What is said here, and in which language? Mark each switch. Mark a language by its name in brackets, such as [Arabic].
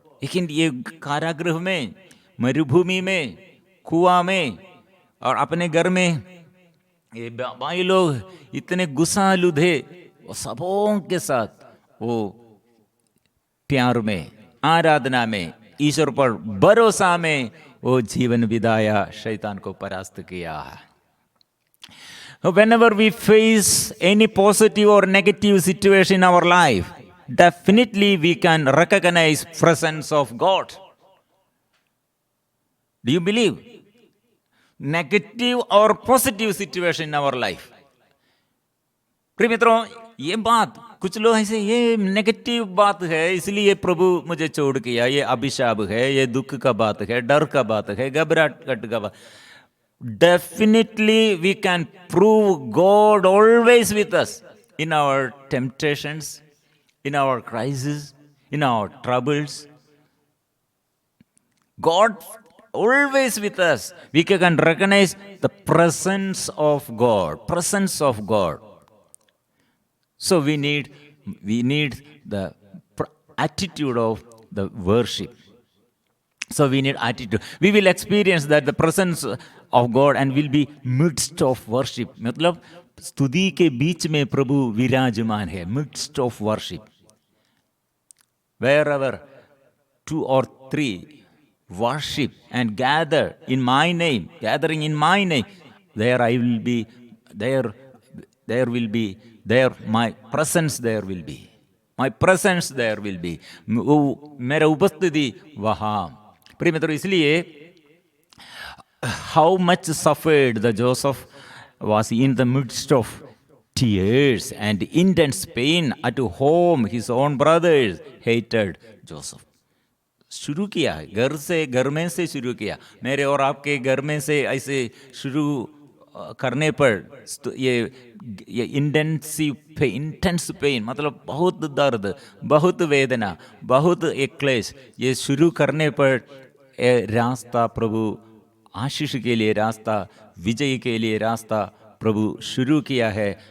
[Hindi] लेकिन ये कारागृह में, मरुभूमि में, कुआं में और अपने घर में ये भाई लोग इतने गुस्सालु थे, वो सबों के साथ वो प्यार में, आराधना में, ईश्वर पर भरोसा में वो जीवन बिताया, शैतान को परास्त किया। [English] Whenever we face any positive or negative situation in our life, definitely we can recognize presence of God. Do you believe? Negative or positive situation in our life. [Hindi] प्रिय मित्रों, ये बात कुछ लोग ऐसे ये नेगेटिव बात है इसलिए प्रभु मुझे छोड़ किया, ये अभिशाप है, ये दुख का बात है, डर का बात है, घबराहट का बात। [English] Definitely we can prove God always with us in our temptations, in our crises, in our troubles. God always with us. We can recognize the presence of God, presence of God. So we need the attitude of the worship. So we need attitude. We will experience that the presence of God and will be midst of worship. मतलब [Hindi] स्तुति के बीच में प्रभु विराजमान है, [English] Midst of worship. Wherever 2 or 3 worship and gather in my name, gathering in my name, there I will be, there will be, there my presence there will be. My presence there will be. [Hindi] मेरा उपस्थिति वहाँ. प्रिय मित्रों, इसलिए [English] how much suffered the Joseph was in the midst of tears and intense pain at home. His own brothers hated Joseph. [Hindi] शुरू किया है घर में से शुरू किया. मेरे और आपके घर में से ऐसे शुरू करने पर ये इंटेंस पेन मतलब बहुत दर्द, बहुत वेदना, बहुत एक क्लेश, ये शुरू करने पर रास्ता प्रभु आशीष के लिए, रास्ता विजय के लिए रास्ता प्रभु शुरू किया है.